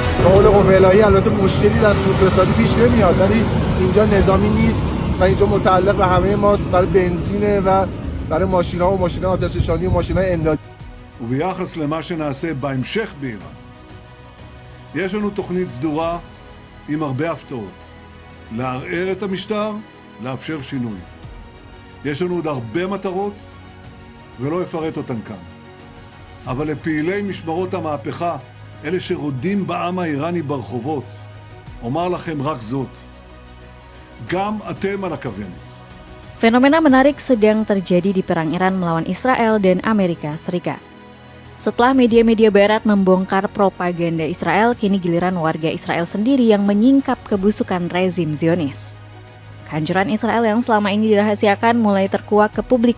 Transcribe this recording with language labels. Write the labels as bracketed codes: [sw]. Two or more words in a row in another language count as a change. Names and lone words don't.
[fa] قول قبیلایی البته مشکلی در سوخت‌رسانی پیش نمیاد، ولی اینجا نظامی نیست و اینجا متعلق به همه ماست برای بنزینه و برای ماشین‌ها و ماشین‌های آتش‌نشانی و ماشین‌های امدادی. [he] וביחס למה שנעשה בהמשך באיראן, יש לנו תוכנית סדורה עם הרבה הפתעות. לערער את המשטר, לאפשר שינוי. יש לנו עוד הרבה מטרות ולא אפרט אותן כאן. אבל לפעילי משמרות המהפכה, אלה שרודים בעם האיראני ברחובות, אומר לכם רק זאת. גם אתם על הכוונת. [id] Fenomena menarik sedang terjadi di perang Iran melawan Israel dan Amerika Serikat. Setelah media-media barat membongkar propaganda Israel, kini giliran warga Israel sendiri yang menyingkap kebusukan rezim Zionis. Kehancuran Israel yang selama ini dirahasiakan mulai terkuak ke publik.